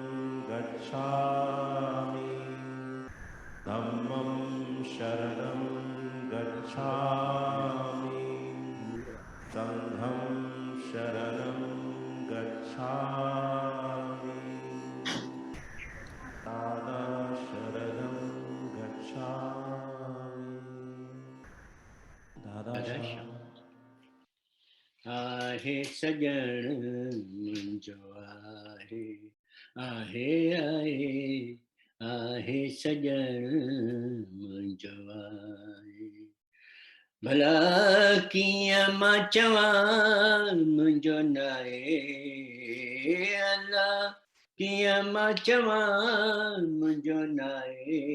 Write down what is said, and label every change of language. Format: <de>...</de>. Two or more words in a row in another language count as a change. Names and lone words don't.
<pi>गच्छामि धम्मं शरणं गच्छामि संघं शरणं गच्छामि दादा शरणं गच्छामि दादा</pi> <sd>आहे सजन मुंजो आहे आहे आहे आहे सजन मुंजो आहे भला कीअं मां चवां मुंजो नाहे अल्लाह कीअं मां चवां मुंजो नाहे</sd>